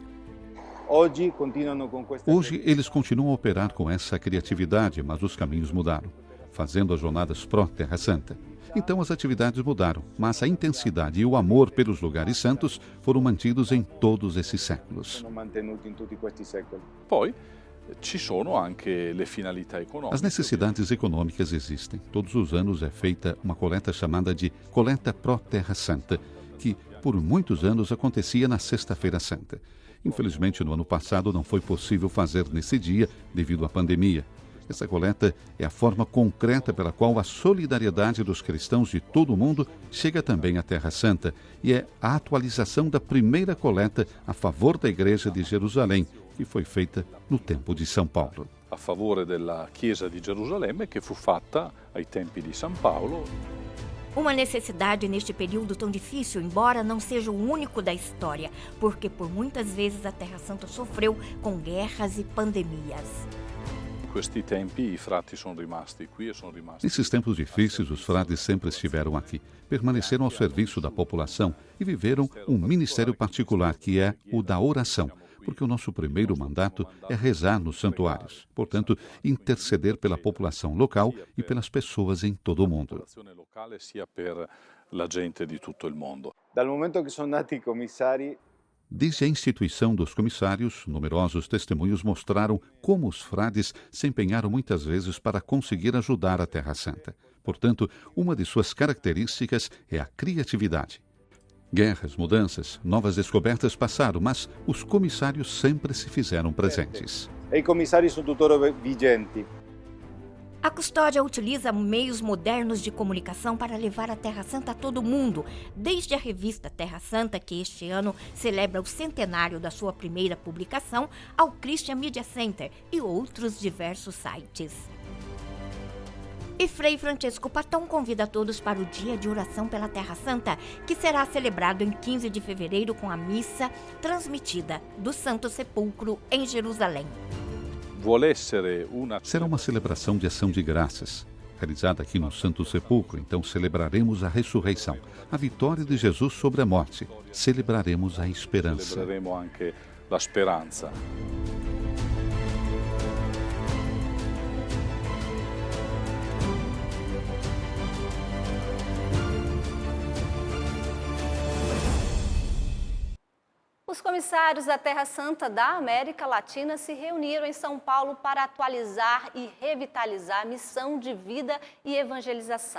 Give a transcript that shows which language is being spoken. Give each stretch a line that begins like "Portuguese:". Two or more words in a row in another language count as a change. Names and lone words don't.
Portuguese: Hoje eles continuam a operar com essa criatividade, mas os caminhos mudaram, fazendo as jornadas pró-Terra Santa. Então as atividades mudaram, mas a intensidade e o amor pelos lugares santos foram mantidos em todos esses séculos.
Italian: Poi ci sono anche le finalità econômicas.
Portuguese: As necessidades econômicas existem. Todos os anos é feita uma coleta chamada de Coleta Pró-Terra Santa, que por muitos anos acontecia na Sexta-feira Santa. Infelizmente, no ano passado não foi possível fazer nesse dia devido à pandemia. Essa coleta é a forma concreta pela qual a solidariedade dos cristãos de todo o mundo chega também à Terra Santa e é a atualização da primeira coleta a favor da Igreja de Jerusalém, que foi feita no tempo de São Paulo.
Italian: A favore della Chiesa di Gerusalemme, che fu fatta ai tempi di São Paulo.
Portuguese: Uma necessidade neste período tão difícil, embora não seja o único da história, porque por muitas vezes a Terra Santa sofreu com guerras e pandemias.
Italian: questi tempi i frati sono rimasti qui e sono rimasti.
Portuguese: Nesses tempos difíceis, os frades sempre estiveram aqui, permaneceram ao serviço da população e viveram um ministério particular, que é o da oração, porque o nosso primeiro mandato é rezar nos santuários, portanto, interceder pela população local e pelas pessoas em todo o mundo.
Italian: Dal momento che sono nati i commissari,
Portuguese: Desde a instituição dos comissários, numerosos testemunhos mostraram como os frades se empenharam muitas vezes para conseguir ajudar a Terra Santa. Portanto, uma de suas características é a criatividade. Guerras, mudanças, novas descobertas passaram, mas os comissários sempre se fizeram presentes.
Italian: e i commissari sono tuttora vigenti.
Portuguese: A custódia utiliza meios modernos de comunicação para levar a Terra Santa a todo mundo, desde a revista Terra Santa, que este ano celebra o centenário da sua primeira publicação, ao Christian Media Center e outros diversos sites. E Frei Francesco Patton convida todos para o Dia de Oração pela Terra Santa, que será celebrado em 15 de fevereiro com a missa transmitida do Santo Sepulcro em Jerusalém. Será uma celebração de ação de graças, realizada aqui no Santo Sepulcro. Então celebraremos a ressurreição, a vitória de Jesus sobre a morte. Celebraremos a esperança.
Italian: Celebreremo anche la speranza.
Portuguese: Os comissários da Terra Santa da América Latina se reuniram em São Paulo para atualizar e revitalizar a missão de vida e evangelização.